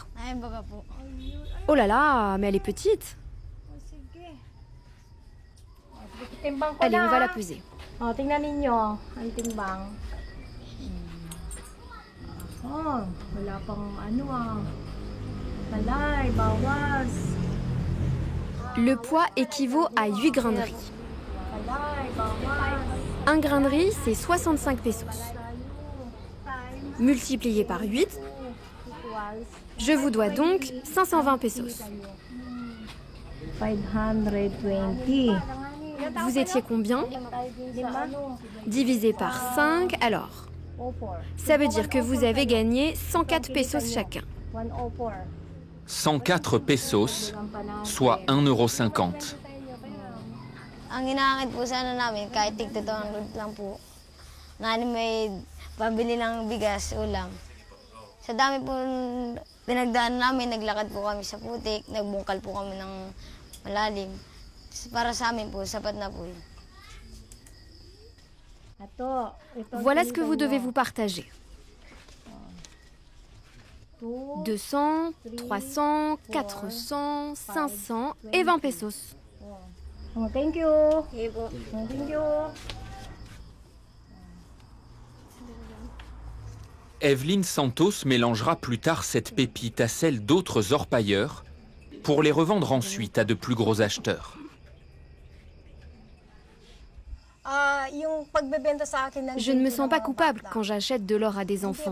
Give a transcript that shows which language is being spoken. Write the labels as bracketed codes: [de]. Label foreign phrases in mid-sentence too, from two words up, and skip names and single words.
[tl] Ay, baga po. [fr] Oh là là, mais elle est petite. Allez, on va la peser. [tl] Oh, tingnan ninyo ang timbang. Oh, wala pang ano Talay, bawas. [fr] Le poids équivaut à 8 grains de riz. [tl] Talay, bawas. [fr] Un grain de riz, c'est 65 pesos. Multiplié par 8, je vous dois donc 520 pesos. 520. Vous étiez combien? Divisé par 5, alors. Ça veut dire que vous avez gagné 104 pesos chacun. 104 pesos, soit 1,50 €. [tl] Ang inaakit po sana namin, kahit tig 200 lang po. Na may pabili ng bigas, ulam. Sa dami po pinagdaan namin, naglakad po kami sa putik, nagbungkal po kami ng malalim. Para sa amin po, sapat na po yun. [fr] Voilà ce que vous devez vous partager. 200, 300, 400, 500 et 20 pesos. [en] Oh, thank you. Thank you. [fr] Evelyne Santos mélangera plus tard cette pépite à celle d'autres orpailleurs pour les revendre ensuite à de plus gros acheteurs. Je ne me sens pas coupable quand j'achète de l'or à des enfants.